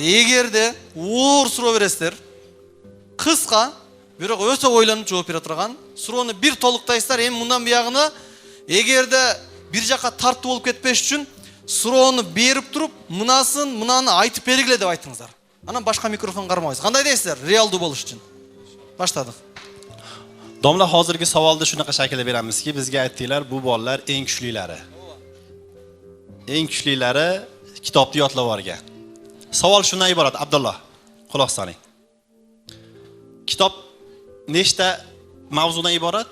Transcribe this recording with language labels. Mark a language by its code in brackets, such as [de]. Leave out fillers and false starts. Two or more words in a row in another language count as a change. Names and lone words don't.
[ky] Эгерде оор суроо бересиздер, кыска, бирок өтө ойлонуп жооп бере турган, суроону бир толуктайсыздар. Эми мындан буягына эгерде бир жакка тартуу болуп кетпеш үчүн суроону берип туруп, мынаны айтып бергиле деп айтыңыздар. Анан башка микрофон кармайбыз. Кандай дейсиздер? Реалдуу болуш үчүн. Баштадык. [uz] Domla hozirgi savolda shunaqa shaklda beramizki, bizga aytdinglar, bu bolalar eng kuchlilari. Eng kuchlilari kitobni yodlab olgan. Savol shundan iborat, Abdulloh. Quloq soling. Kitob nechta mavzudan iborat?